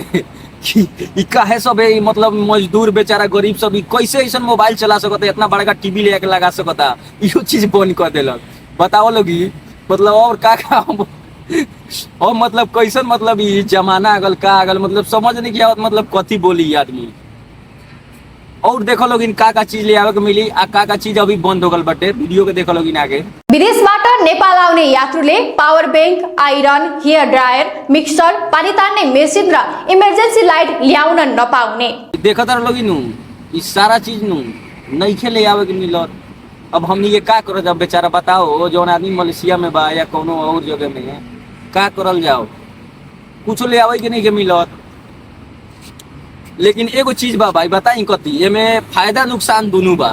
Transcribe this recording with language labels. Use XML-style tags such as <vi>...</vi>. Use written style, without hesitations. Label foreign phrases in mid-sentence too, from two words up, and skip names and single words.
<bho>कि काहे सब है मतलब मजदूर बेचारा गरीब सब कैसे ऐसा मोबाइल चला सकता इतना बड़ा टीवी ले लगा सकता यो चीज बंद कर दिलक। बताओ लोगी मतलब और का और मतलब कैसन मतलब ये जमाना अगल का अगल मतलब समझ नहीं किया मतलब कथी बोली आदमी। और देखो लोग का चीज ले आवे के मिली आ का चीज अभी बंद हो गल बटे वीडियो के देखो लोग आगे।</bho> <ne>विदेशबाट नेपाल आउने यात्रुले</ne> <en>power bank,</en> <ne>आइरन,</ne> <en>hair dryer,</en> <ne>मिक्सर, पानी तान्ने मेसिन र</ne> <en>emergency light</en> <ne>ल्याउन नपाउने।</ne> <bho>देखत लोग नु ई सारा चीज नु नहीं खेले आवे के मिलत। अब हमनी ये का करो जब बेचारा बताओ जो आदमी मलेशिया में बा या कोनो और जगह में का करल जाओ कुछ ले आवे के नहीं के मिलत। लेकिन एगो चीज बा भाई बताई कथी एमे फायदा नुकसान दोनों बा।</bho>